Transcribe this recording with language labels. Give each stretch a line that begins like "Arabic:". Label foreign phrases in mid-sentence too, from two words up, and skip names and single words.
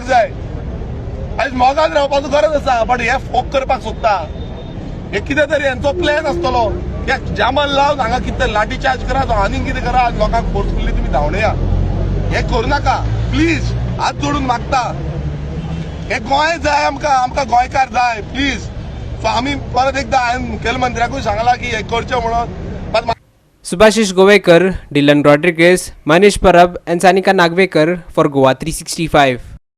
Konkani: जाय आयज मोगान रावपाचो गरज आसा बट हे फोक करपाक सोदता हे कितें तरी हेंचो प्लॅन आसतलो हे जामल लावन हांगा कितें लाठी चार्ज करा तो आनीक कितें करा आनी लोकांक फोर्सफुली तुमी धांवडया हे करूं नाका प्लीज हात जोडून मागता हे गोंय जाय आमकां गोंयकार जाय
English: please so
Konkani: आमी परत एकदां हांवें मुखेलमंत्र्याकूय सांगलां की हे करचें म्हणून
English: Subhashish Govekar, Dylan Rodriguez, Manish Parab and Sanika Nagvekar for Goa 365.